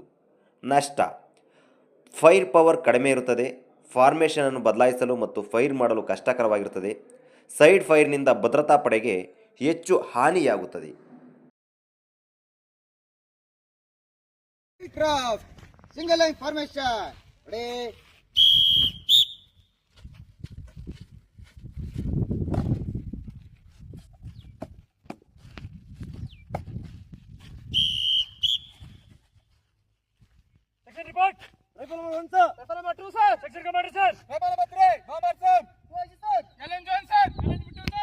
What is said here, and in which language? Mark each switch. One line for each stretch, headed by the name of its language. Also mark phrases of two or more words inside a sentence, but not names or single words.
Kannada: ನಷ್ಟ:
English: fire power
Kannada: ಕಡಿಮೆ ಇರುತ್ತದೆ. ಫಾರ್ಮೇಷನ್ ಅನ್ನು ಬದಲಾಯಿಸಲು ಮತ್ತು ಫೈರ್ ಮಾಡಲು ಕಷ್ಟಕರವಾಗಿರುತ್ತದೆ. ಸೈಡ್ ಫೈರ್ನಿಂದ ಭದ್ರತಾ ಪಡೆಗೆ ಹೆಚ್ಚು ಹಾನಿಯಾಗುತ್ತದೆ.
English: single line formation. Report. Rifle number 1 sir. Rifle number 2 sir. Section commander sir. Rifle number 3. Bomber sir. Boys sir. Challenge John sir. Challenge number 2 sir.